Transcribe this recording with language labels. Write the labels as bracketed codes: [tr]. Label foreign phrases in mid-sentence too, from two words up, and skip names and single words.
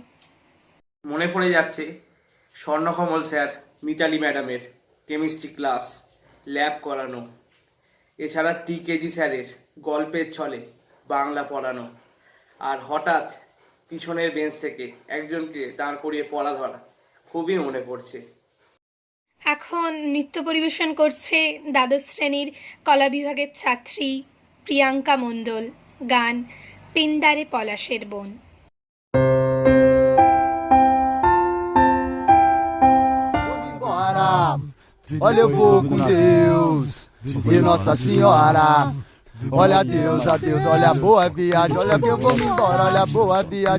[bn] মনে পড়ে যাচ্ছে স্বর্ণকমল স্যার, মিতালি ম্যাডামের কেমিস্ট্রি ক্লাস, ল্যাব করানো, এছাড়া টিকেজি স্যারের গল্পের ছলে বাংলা পড়ানো, আর হঠাৎ পিছনের বেঞ্চ থেকে একজনকে দাঁড় করিয়ে পড়া ধরা খুবই মনে পড়ছে। এখন নৃত্য পরিবেশন করছে দ্বাদশ শ্রেণীর কলা বিভাগের ছাত্রী প্রিয়াঙ্কা মণ্ডল। গান পিন্ডারে পলাশের বন। [pt] Olha, eu vou com Deus e Nossa Senhora. Olha Deus, a Deus, olha boa viagem. Olha que eu vou me embora, olha boa viagem.